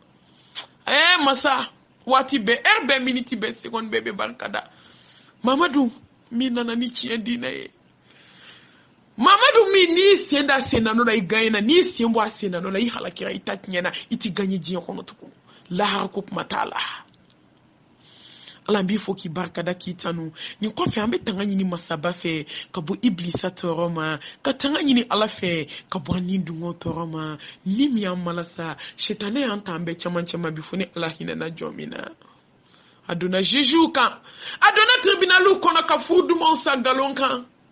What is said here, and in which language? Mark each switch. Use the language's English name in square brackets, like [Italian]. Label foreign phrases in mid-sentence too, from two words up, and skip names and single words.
[Bambara] masa wati be be minute be seconde be barika da Mamadu mi nana ni tiɲɛ diinɛ ye Mamadu mi ni senda no la i gagnena ni sembo a senda no la i halakira i ta tiɲɛ na i ti gagné diɲɛ kɔnɔ tugun lahara ko kuma t'a la ala b'i fo k'i barikada k'i tanu nin kɔfɛ an bɛ tanga ɲini masaba fɛ ka bɔ iblisa tɔɔrɔ ma ka tanga ɲini ala fɛ ka bɔ an ni dungo tɔɔrɔ ma ni min y'an malasa shetane y'an ta an bɛɛ caman bi fo ni ala hinɛna jɔn min na a donna jugew kan a donna tribunaliw kɔnɔ ka furu dumanw sa nkalon kan